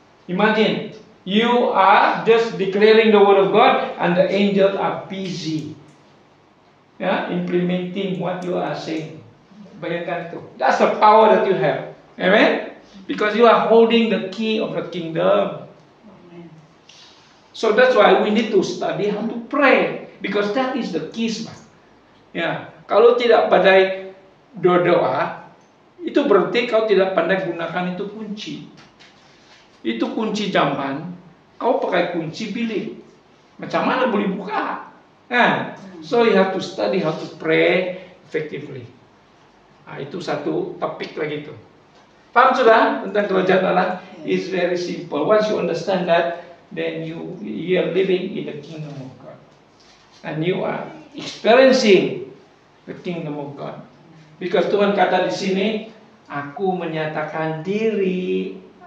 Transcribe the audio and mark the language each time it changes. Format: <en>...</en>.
<en>Imagine, you are just declaring the word of God and the angels are busy implementing what you are saying.</en> <ms>Bayangkan itu.</ms> <en>That's the power that you have. Amen? Because you are holding the key of the kingdom. So that's why we need to study how to pray. Because that is the keys, man.</en> <ms>Ya, kalau tidak pandai doa, itu berarti kau tidak pandai gunakan itu kunci. Itu kunci zaman, kau pakai kunci bilik. Macam mana boleh buka? Kan?</ms> <en>So you have to study how to pray effectively.</en> <ms>Nah, itu satu topik lagi itu. Paham sudah tentang kerajaan Allah?</ms> <en>It's very simple. Once you understand that, then you are living in the kingdom of God. And you are experiencing the kingdom of God.</en> <ms>Because Tuhan kata di sini, aku menyatakan diri.</ms>